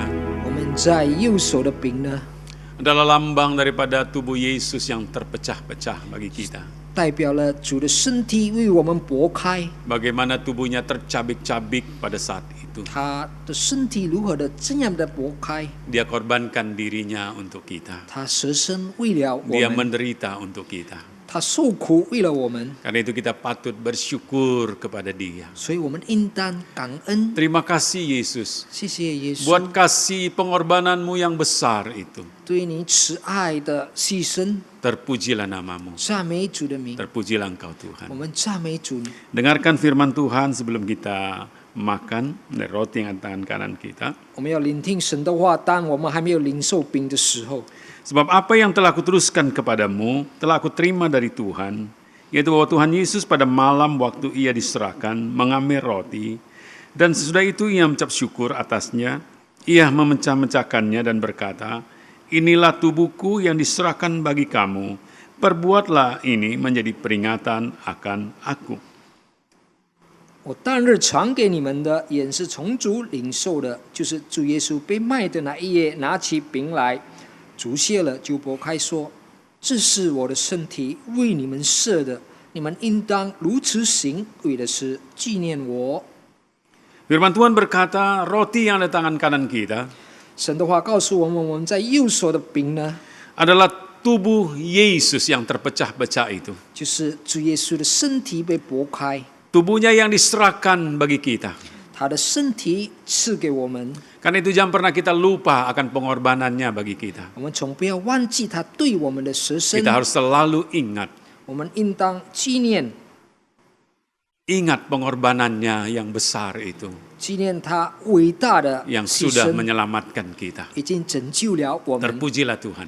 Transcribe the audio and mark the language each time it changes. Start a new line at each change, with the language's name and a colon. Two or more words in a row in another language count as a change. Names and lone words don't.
Chinese: 我们在右手的饼呢，
Indonesian: adalah lambang daripada tubuh Yesus yang terpecah-pecah bagi kita.
Chinese: 代表了主的身体为我们擘开，
Indonesian: Bagaimana tubuhnya tercabik-cabik pada saat itu.
Chinese: 他的身体如何的这样的擘开，
Indonesian: Dia korbankan dirinya untuk kita.
Chinese: 他舍身为了我
Indonesian: Dia
Chinese: 们，
Indonesian: menderita untuk kita.
Chinese: 他受苦为了我们，
Indonesian: Karena itu kita patut bersyukur kepada Dia.
Chinese: 所以我们应当感恩。
Indonesian: Terima kasih Yesus
Chinese: 谢谢耶稣，
Indonesian: buat kasih pengorbananmu yang besar itu.
Chinese: 对你慈爱的牺牲，
Indonesian: Terpujilah namamu.
Chinese: 赞美主的名，
Indonesian: Terpujilah Engkau
Chinese: 我
Indonesian: Tuhan.
Chinese: 们赞美主。
Indonesian: Dengarkan firman Tuhan sebelum kita makan dari roti yang tangan kanan kita.
Chinese: 我们要聆听神的话，当我们还没有领受饼的时候，
Indonesian: Sebab apa yang telah kuteruskan kepadamu, telah aku terima dari Tuhan, yaitu bahwa Tuhan Yesus pada malam waktu ia diserahkan, mengambil roti, dan sesudah itu ia mengucap syukur atasnya, ia memecah-mecahkannya dan berkata, inilah tubuhku yang diserahkan bagi kamu, perbuatlah ini menjadi peringatan akan aku.
Chinese: 我当日传给你们的，也是从主领受的，就是主耶稣被卖的那一夜，拿起饼来，祝谢了，就擘开说：“这是我的身体，为你们设的，你们应当如此行，为的是纪念我。”
Indonesian: Firman Tuhan berkata, roti yang ada tangan kanan kita
Chinese: 神的话告诉我们，我们在右手的饼呢，
Indonesian: adalah tubuh Yesus yang terpecah-pecah itu.
Chinese: 就是主耶稣的身体被擘开，
Indonesian: Tubuhnya yang diserahkan bagi kita.
Chinese: 他的身体赐给我们，
Indonesian: Karena itu jangan pernah kita lupa akan pengorbanannya bagi kita.
Chinese: 我们从不要忘记他对我们的舍身
Indonesian: Kita，harus selalu ingat.
Chinese: 我们应当纪念。
Indonesian: Ingat pengorbanannya yang besar itu,
Chinese: 纪念他伟大的
Indonesian: yang
Chinese: 牺
Indonesian: sudah
Chinese: 牲，
Indonesian: menyelamatkan kita.
Chinese: 已经拯救了我们。
Indonesian: Terpujilah Tuhan.